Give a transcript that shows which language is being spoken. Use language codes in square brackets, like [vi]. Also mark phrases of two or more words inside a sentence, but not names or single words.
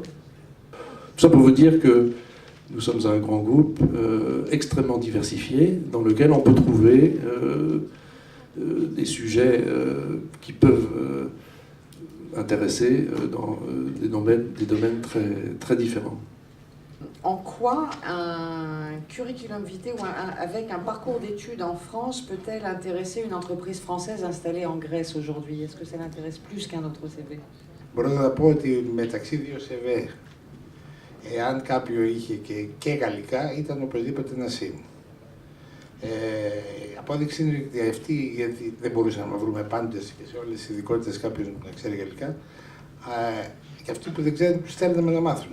[fr] Tout ça pour vous dire que nous sommes un grand groupe extrêmement diversifié, dans lequel on peut trouver des sujets qui peuvent intéresser dans des domaines très, très différents. En quoi un curriculum vitae ou avec un parcours d'études en France peut-elle intéresser une entreprise française installée en Grèce aujourd'hui? Est-ce que ça l'intéresse plus qu'un autre CV? [el] Μπορώ να πω ότι μεταξύ δύο CV, εάν κάποιο είχε και γαλλικά, ήταν οπωσδήποτε ένα συν. Η απόδειξη είναι ότι αυτή, γιατί δεν μπορούσαμε να βρούμε πάντες και σε όλες τις ειδικότητες κάποιον να ξέρει γαλλικά, και αυτοί που δεν ξέρουν τους στέλναμε να μάθουν.